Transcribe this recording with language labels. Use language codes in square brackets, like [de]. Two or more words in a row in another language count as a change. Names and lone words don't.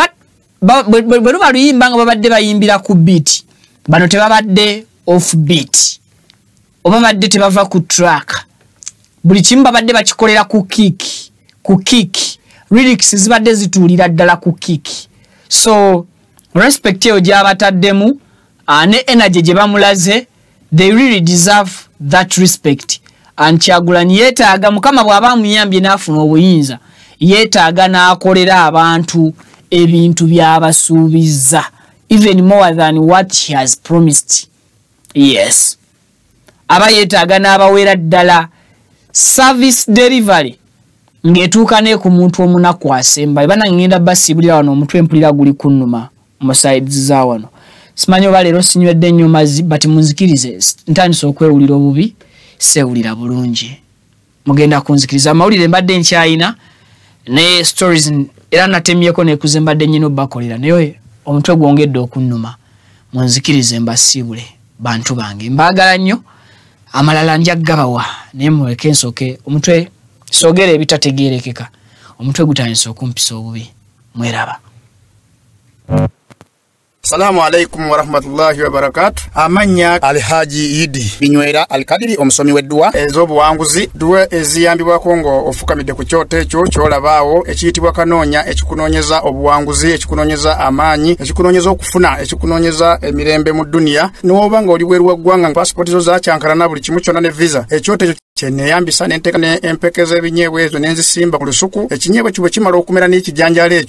[lg] bwe lubaluyimba nga babadde bayimbira ku beat bano tebabadde [en] off beat [lg] oba badde tebava ku track buli kimu babadde bakikolera ku kick lyrics zibadde zituulira ddala ku kick. [en] So respect [lg] eyo gy'abataddemu ne energy gye bamulaze [en] they really deserve that respect [lg] Kyagulanyi yeetaaga Mukama bw'aba muyambye n'afuna obuyinza yeetaaga n'akolera abantu ebintu by'abasuubiza [en] even more than what he has promised. Yes. [lg] Aba yeetaaga n'abawera ddala [en] service delivery [lg] ng'etuuka ne ku muntu omunaku asemba. Bana ngenda basibulira wano omutwe mpulira guli kunnuma mu sides za wano. Simanyi oba leero sinywedde nnyo mazzi but munzikirize ntandise okwewulira obubi sewulira bulungi. Mugenda kunzikiriza amawulire mbadde nkyayina ne stories era natemyeko nekuze mbadde nnyina obbakolera naye omutwe gwongedde okunnuma. Munzikirize mbasiibule bantu bange mbaagala nnyo amalala nja gabawa naye muleke nsooke omutwe sogere ebitategeerekeka omutwe gutandise okumpisa obubi. Mweraba. [ar] السلام عليكم ورحمة الله وبركاته. [lg] Amanya Alhaji Idi Binywera Alkadiri omusomi weddua ez'obuwanguzi duwe eziyambibwako ngo ofukamidde ku kyoto ekyo kyolabaawo ekiyitibwa kanoonya ekikunoonyeza obuwanguzi ekikunoonyeza amaanyi ekikunoonyeza okufuna ekikunoonyeza emirembe mu dunia n'oba nga oli bweru wa ggwanga nga passport zo zakyankalana buli kimu kyonna ne visa ekyoto ekyo kyeneyambisa n'enteeka n'empekeza ebinyeebwa ezo n'enzisimba ku lusuku ekinyeebwa kibwe kimala okumera n'ekijanjaalo ekyo.